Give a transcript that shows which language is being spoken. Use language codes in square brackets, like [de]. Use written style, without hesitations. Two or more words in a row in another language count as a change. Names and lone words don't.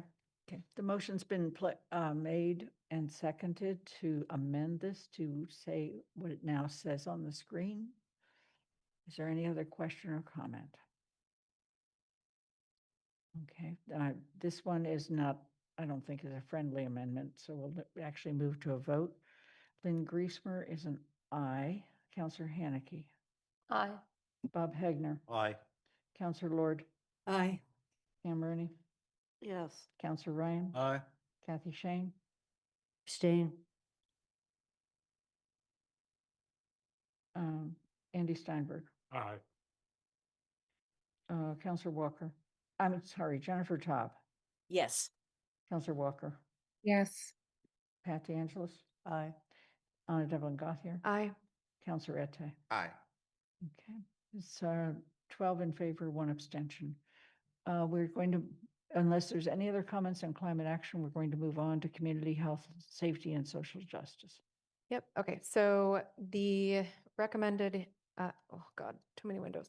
[en] Okay, the motion's been made and seconded to amend this to say what it now says on the screen. Is there any other question or comment? Okay, this one is not, I don't think is a friendly amendment, so we'll actually move to a vote. Lynn Griesmer is an aye. Counselor Haneke. Aye. Bob Hegner. Aye. Counselor Lord. Aye. Cam Rooney. Yes. Counselor Ryan. Aye. Kathy Shane. Abstain. Andy Steinberg. Aye. Counselor Walker. I'm sorry, Jennifer Taub. Yes. Counselor Walker. Yes. Pat DeAngelis. Aye. Anna Devlin Gothier. Aye. Counselor Ette. Aye. Okay, it's 12 in favor, 1 abstention. We're going to, unless there's any other comments on climate action, we're going to move on to community health, safety, and social justice. Yep. Okay. So the recommended, oh God, too many windows.